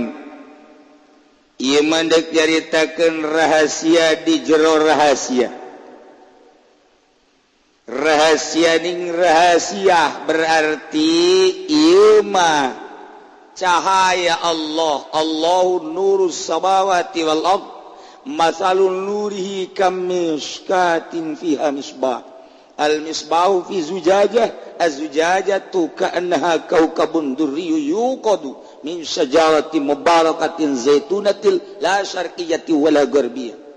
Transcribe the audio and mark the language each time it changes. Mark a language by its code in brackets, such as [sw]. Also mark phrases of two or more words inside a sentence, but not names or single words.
[su] Ieu mandek nyaritakeun rahasia di jero rahasia. Rahasia ning rahasia berarti ieu mah cahaya Allah. [ar] الله نور السماوات والأرض. مثل نوره كمشكاة فيها مصباح. المصباح في زجاجة. الزجاجة كأنها كوكب دري يوقد من شجرة مباركة زيتونة لا شرقية ولا غربية.